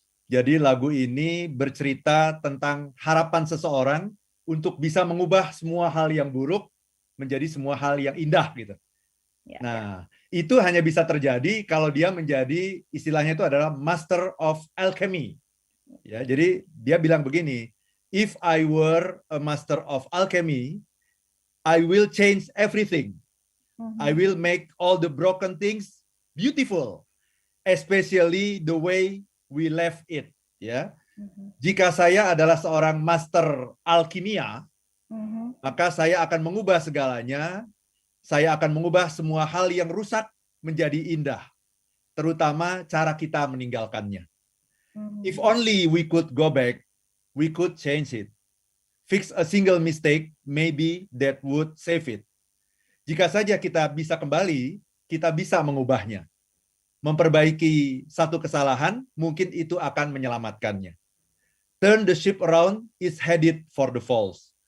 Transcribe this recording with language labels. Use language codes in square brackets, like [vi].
[id] Jadi lagu ini bercerita tentang harapan seseorang untuk bisa mengubah semua hal yang buruk menjadi semua hal yang indah gitu. Ya, Nah, itu hanya bisa terjadi kalau dia menjadi istilahnya itu adalah Master of Alchemy. Ya, jadi dia bilang begini, [en] if I were a Master of Alchemy, I will change everything. I will make all the broken things beautiful, especially the way we left it. [id] Ya, jika saya adalah seorang master alkimia, maka saya akan mengubah segalanya. Saya akan mengubah semua hal yang rusak menjadi indah, terutama cara kita meninggalkannya. [en] If only we could go back, we could change it. Fix a single mistake, maybe that would save it. [id] Jika saja kita bisa kembali, kita bisa mengubahnya. Memperbaiki satu kesalahan, mungkin itu akan menyelamatkannya. [en] Turn the ship around is headed for the falls.